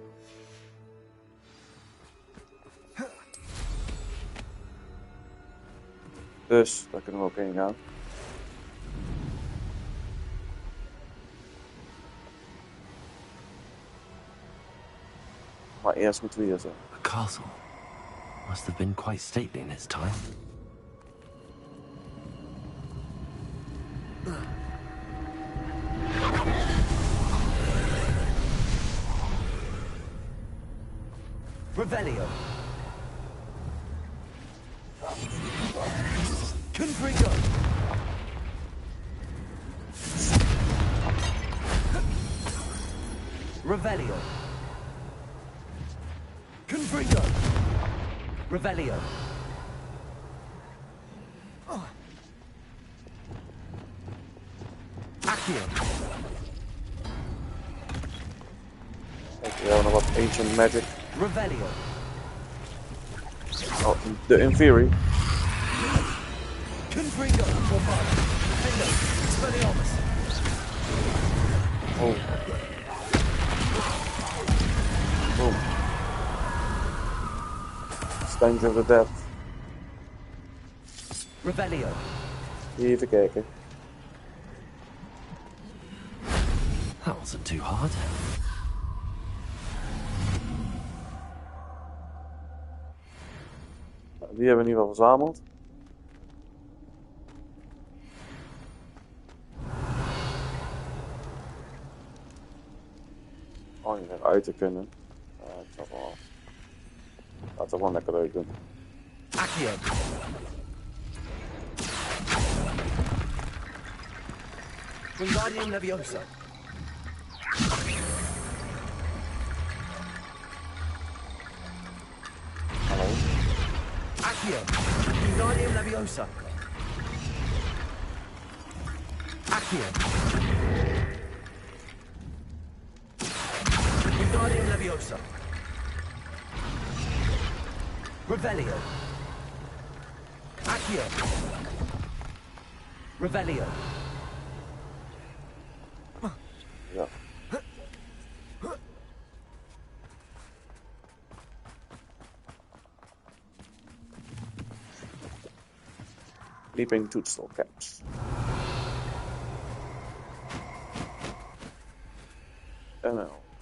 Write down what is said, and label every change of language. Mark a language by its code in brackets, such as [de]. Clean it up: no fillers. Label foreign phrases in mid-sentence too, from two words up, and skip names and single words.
[nl] Dus, daar kunnen we ook heen gaan. Maar eerst moeten we hier zijn. [en] A castle. Must have been quite stately in its time. Revelio. Confringo. Revelio. Confringo. Revelio. Accio. [nl] Kijk, we hebben nog wat [en] ancient magic. [nl] Revelio. Oh, de Inferi. Confringo. Defendo. Expelliarmus. Oh. Boom. [en] Stench of the Dead. Revelio. [nl] Even kijken. [en] That wasn't too hard. [nl] Die hebben we in ieder geval verzameld. Oh, niet meer uit te kunnen. Ik snap wel. Laten we gewoon lekker leuk doen. Accio. Wingardium Leviosa. Hallo. Accio. Wingardium Leviosa. Accio. Wingardium Leviosa. Revelio. Accio. Revelio. Ja. [en] Leaping toadstool caps. [nl] En nou.